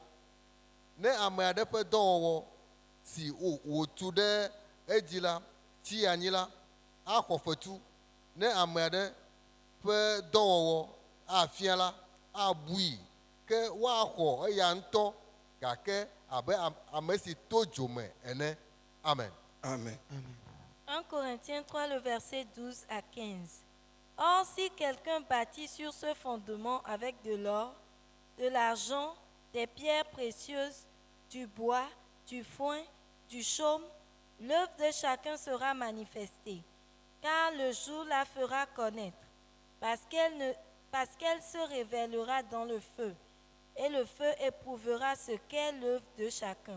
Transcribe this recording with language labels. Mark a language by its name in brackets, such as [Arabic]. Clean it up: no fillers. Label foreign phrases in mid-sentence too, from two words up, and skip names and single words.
[Ewe] Ne ame aɖe ƒe dɔwɔwɔ si wòtu ɖe edzi la tsi anyi la, axɔ fetu. Ne ame aɖe ƒe dɔwɔwɔ afia la, abui, ke woaxɔ eya ŋutɔ gake abe ame si to dzo me ene. Amen. Amen. [French] 1 Corinthiens 3, le verset 12 à 15. Or, si quelqu'un bâtit sur ce fondement avec de l'or, de l'argent, des pierres précieuses, du bois, du foin, du chaume l'œuvre de chacun sera manifestée, car le jour la fera connaître, parce qu'elle se révélera dans le feu, et le feu éprouvera ce qu'est l'œuvre de chacun.